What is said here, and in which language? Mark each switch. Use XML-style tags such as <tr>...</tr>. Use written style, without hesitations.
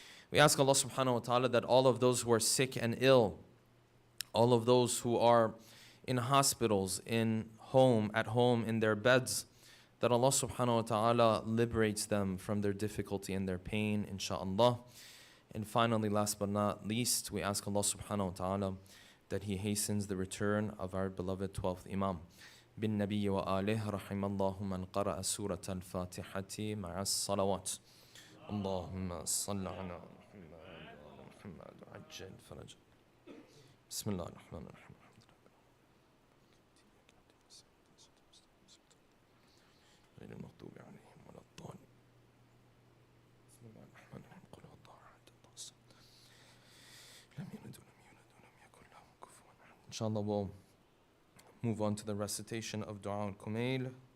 <en>We ask Allah subhanahu wa ta'ala that all of those who are sick and ill, all of those who are in hospitals, at home, in their beds, that Allah subhanahu wa ta'ala liberates them from their difficulty and their pain, inshaAllah. And finally, last but not least, we ask Allah subhanahu wa ta'ala that He hastens the return of our beloved 12th Imam.</en> <ar>بالنبي وآله رحم الله من قرأ سورة الفاتحة مع الصلوات. اللهم صل على محمد وعجل فرج. بسم الله الرحمن الرحيم. غير المغضوب عليهم ولا الضالين. بسم الله الرحمن الرحيم. قل هو الله أحد الله الصمد لم يلد ولم يولد ولم يكن له كفوا أحد.</ar> <en>Inshallah, we'll move on to the recitation of Dua al-Kumail.</en>